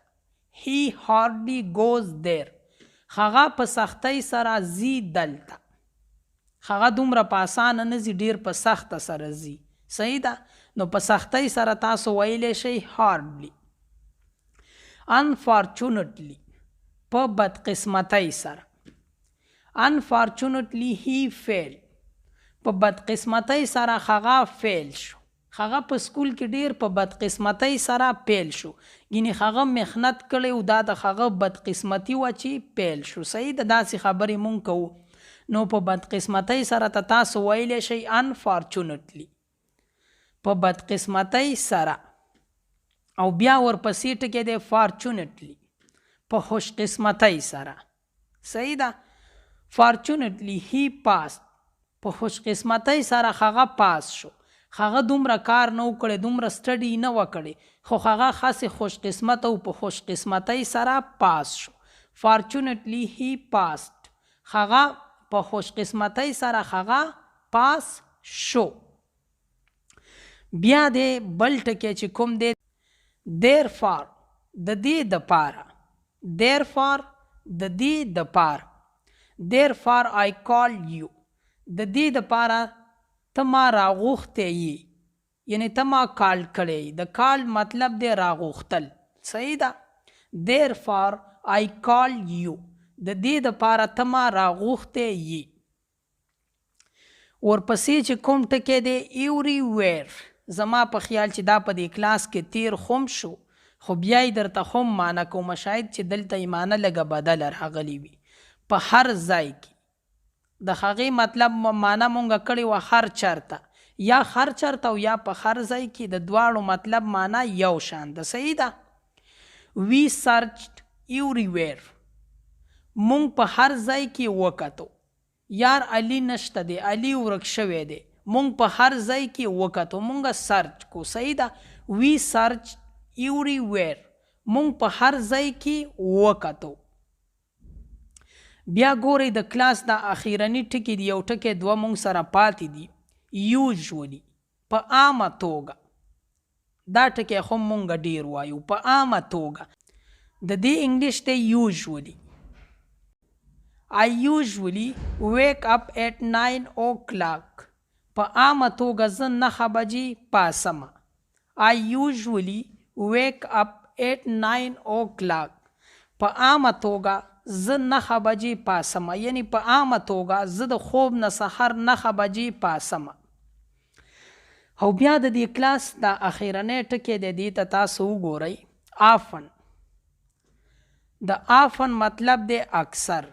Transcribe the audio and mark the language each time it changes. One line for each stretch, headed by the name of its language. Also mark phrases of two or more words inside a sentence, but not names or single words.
English: he hardly goes there.
Pashto: هغه په سختۍ سره ځي دلته. هغه دومره په اسانه نه ځي، ډیر په سخته سره ځي. صحیح ده؟ نو په سختۍ سره تاسو ویلی شئ hardly. unfortunately په بدقسمتۍ سره.
English: unfortunately he failed.
Pashto: په بدقسمتۍ سره هغه فیل شو. هغه په سکول کې ډیر په بدقسمتۍ سره پیل شو. یعنی هغه محنت کړی او دا د هغه بدقسمتي وه چې پیل شو. صحیح ده؟ داسې خبرې مونږ کوو. نو په بدقسمتۍ سره ته تاسو ویلی شئ unfortunately. په بدقسمتۍ سره. او بیا ورپسې ټکی دی fortunately. په خوش قسمتۍ سره. صحیح ده؟
English: fortunately he passed.
Pashto: په خوش قسمتۍ سره هغه پاس شو. هغه دومره کار نه وکړی، دومره سټډي نه وکړی، خو هغه خاصې خوش قسمت او په خوش قسمتۍ سره پاس شو.
English: fortunately he passed.
Pashto: هغه په خوش قسمتۍ سره هغه پاس شو. بیا دی بل ټکی چې کوم دی therefore د دې دپاره. therefore د دې دپاره.
English: therefore I call you.
Pashto: د دې دپاره ته ما راغوښتی یې، یعنی ته ما کال کړی. د کال مطلب دی راغوښتل. صحیح ده؟
English: therefore I call you.
Pashto: د دې دپاره ته ما راغوښتی یې. ورپسې چې کوم ټکی دی everywhere. زما په خیال چې دا په دې کلاس کې تیر خوم شو، خو بیا یې درته خوم معنی کومه، شاید چې دلته یې معنی لږه بدله راغلې وي. په هر ځای کې د هغې مطلب معنی مونږ کړې وه هر چرته، یا هر چرته او یا په هر ځای کې د دواړو مطلب معنی یو شان ده. صحیح ده؟
English: we searched everywhere.
Pashto: مونږ په هر ځای کې وکتو. یار علي نشته دی، علي ورک شوی دی. مونږ په هر ځای کې وکتو، مونږ سرچ کو. صحیح ده؟
English: we searched everywhere.
Pashto: مونږ په هر ځای کې وکتو. بیا ګورئ د کلاس دا اخیرني ټکي دی، یو ټکی دوه مونږ سره پاتې دي. usually په عامه توګه. دا ټکی خو مونږ ډیر وایو په عامه توګه. د دې انګلیش دی usually.
English: I usually wake up at 9 o'clock.
Pashto: په عامه توګه زه 9 بجې پاسم.
English: I usually wake up at 9 o'clock.
Pashto: په عامه توګه زه 9 بجې پاسم، یعنی په عامه توګه زه د خوب نه سحر 9 بجې پاسم. او بیا د دې کلاس دا اخیرنی ټکی دی، دې ته تاسو وګورئ often. د often مطلب دی اکثر.